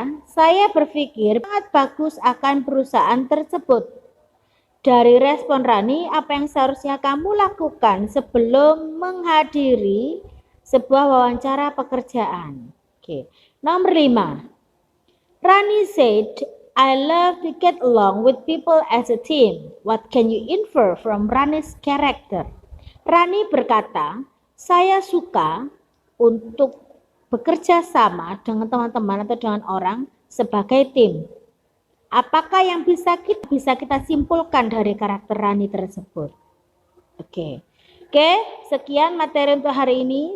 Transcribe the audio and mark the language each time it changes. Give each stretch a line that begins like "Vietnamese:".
Indonesian: Saya berpikir sangat bagus akan perusahaan tersebut. Dari respon Rani, apa yang seharusnya kamu lakukan sebelum menghadiri sebuah wawancara pekerjaan? Oke. Nomor 5.
English: Rani said, I love to get along with people as a team. What can you infer from Rani's character?
Indonesian: Rani berkata, saya suka untuk bekerja sama dengan teman-teman atau dengan orang sebagai tim. Apakah yang bisa kita simpulkan dari karakter Rani tersebut? Oke, sekian materi untuk hari ini.